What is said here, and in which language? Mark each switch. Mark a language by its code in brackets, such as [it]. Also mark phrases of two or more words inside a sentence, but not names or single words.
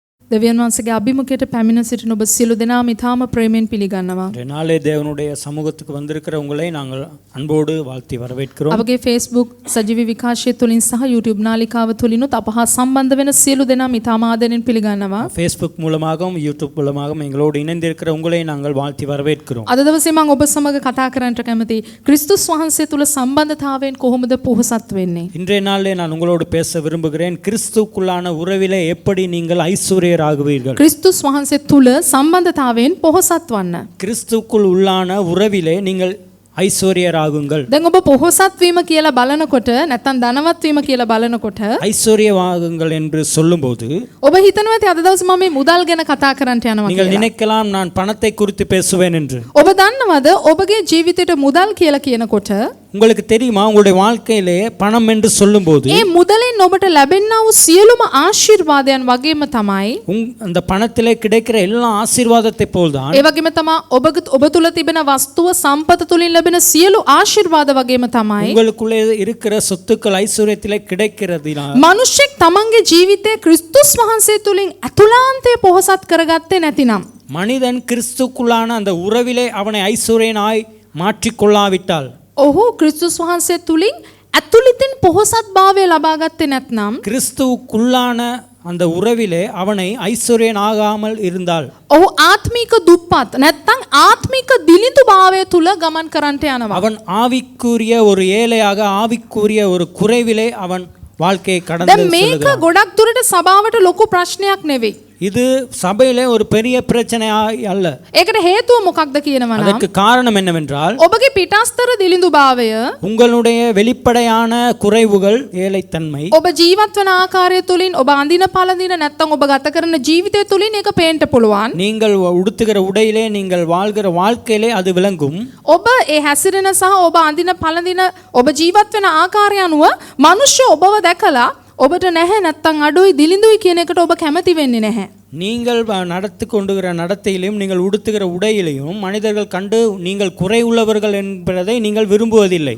[si] දෙවියන් වහන්සේගේ අභිමුඛයට පැමිණ සිටින ඔබ සියලු දෙනාම ඊ타ම ප්‍රේමයෙන් පිළිගන්නවා. [ta] நாளே தேவனுடைய சமூகத்துக்கு வந்திருக்கிற உங்களை நாங்கள் அன்போடு வாழ்த்தி வரவேற்கிறோம். [si] අපගේ Facebook සජීවී විකාශය තුලින් සහ YouTube නාලිකාව තුලිනුත් අප හා සම්බන්ධ වෙන සියලු දෙනාම ඊ타ම ආදරෙන් පිළිගන්නවා. [ta] Facebook மூலமாகவும் YouTube மூலமாகவும் எங்களோடு இணைந்திருக்கிற உங்களை நாங்கள் வாழ்த்தி வரவேற்கிறோம். [si] අද දවසේ මම ඔබ සමග කතා කරන්නට කැමතියි. ක්‍රිස්තුස් වහන්සේ තුල සම්බන්ධතාවයෙන් කොහොමද පොහොසත් වෙන්නේ? [ta] இன்றைய நாளிலே நான் உங்களோடு பேச விரும்புகிறேன். கிறிஸ்துவுக்குள்ளான உறவிலே எப்படி நீங்கள் ஐஸ்வர்யராகுவீர்கள். [si] ක්‍රිස්තුස් වහන්සේ තුල සම්බන්ධතාවයෙන් පොහොසත් වන්න. [ta] கிறிஸ்துவுக்குள் உள்ளான உறவிலே நீங்கள் ஐஸ்வர்யராகுங்கள். [si] දැන් ඔබ පොහොසත් වීම කියලා බලනකොට නැත්නම් ධනවත් වීම කියලා බලනකොට [ta] ஐஸ்வர்யவாகுங்கள் என்று சொல்லும்போது [si] ඔබ හිතනවා ඇති අද දවසේ මම මේ මුදල් ගැන කතා කරන්නට යනවා [ta] நீங்கள் [si] කියලා. [ta] நினைக்கலாம் நான் பணத்தை குறித்து பேசுவேன் என்று. [si] ඔබ දන්නවද ඔබගේ ජීවිතේට මුදල් කියලා කියනකොට [ta] உங்களுக்கு தெரியுமா உங்களுடைய வாழ்க்கையிலே பணம் என்று சொல்லும்போது [si] ඒ මුදලෙන් ඔබට ලැබෙනා වූ සියලුම ආශිර්වාදයන් වගේම තමයි [ta] அந்த பணத்திலே கிடைக்கிற எல்லா ஆசீர்வாதத்தை போல்தான் [si] ඒ වගේම තමයි ඔබ තුල තිබෙන වස්තුව සම්පත තුලින් ලැබෙන සියලු ආශිර්වාද වගේම තමයි [ta] உங்களுக்குள்ளே இருக்கிற சொத்துக்கள் ஐஸ்வர்யத்திலே கிடைக்கிறதினால் [si] මිනිස්සෙක් තමන්ගේ ජීවිතේ ක්‍රිස්තුස් වහන්සේ තුලින් අතුලාන්තය පොහොසත් කරගත්තේ නැතිනම් [ta] மனிதன் கிறிஸ்துக்குள்ளான அந்த உறவிலே அவனை ஐஸ்வர்யனாய் மாற்றிக்கொள்ளாவிட்டால் [si] ඔහු ක්‍රිස්තුස් වහන්සේ තුලින් ඇතුළිතින් පොහොසත් භාවය ලබා ගත්තේ නැත්නම් [ta] கிறிஸ்துவுக்குள்ளான அந்த உறவிலே அவனை ஐஸ்வர்யனாகாமல் இருந்தால் [si] ඔහු ආත්මික දුප්පත් නැත්නම් ආත්මික දිලිඳු භාවය තුල ගමන් කරන්නට යනවා. [ta] அவன் ஆவிக்குரிய ஒரு ஏழையாக ஆவிக்குரிய ஒரு குறைவிலே அவன் வாழ்க்கையை கடந்து [si] දැන් මේක ගොඩක් දුරට සභාවට ලොකු ප්‍රශ්නයක් නෙවෙයි. [ta] இது சபையிலே ஒரு பெரிய பிரச்சனை அல்ல. [si] ඒකට හේතුව මොකක්ද කියනවා නම් [ta] அதற்கு காரணம் என்னவென்றால் [si] ඔබගේ පිටස්තර දිලිඳු භාවය [ta] உங்களுடைய வெளிப்படையான குறைவுகள் ஏழைத்தன்மை [si] ඔබ ජීවත් වන ආකාරය තුලින් ඔබ අඳින පළඳින නැත්නම් ඔබ ගත කරන ජීවිතය තුලින් ඒක පේන්න පුළුවන්. [ta] நீங்கள் உடுத்துகிற உடையிலே நீங்கள் வாழ்கிற வாழ்க்கையிலே அது விளங்கும். [si] ඔබ ඒ හැසිරෙන සහ ඔබ අඳින පළඳින ඔබ ජීවත් වෙන ආකාරය අනුව මිනිස්සු ඔබව දැකලා ඔබට නැහැ නැත්නම් අඩුයි දිලිඳුයි කියන එකට ඔබ කැමති වෙන්නේ නැහැ. [ta] நீங்கள் நடத்தி கொண்டுகிற நடத்தையிலும் நீங்கள் உடுத்துகிற உடையிலையும் மனிதர்கள் கண்டு நீங்கள் குறை உள்ளவர்கள் என்பதை நீங்கள் விரும்புவதில்லை.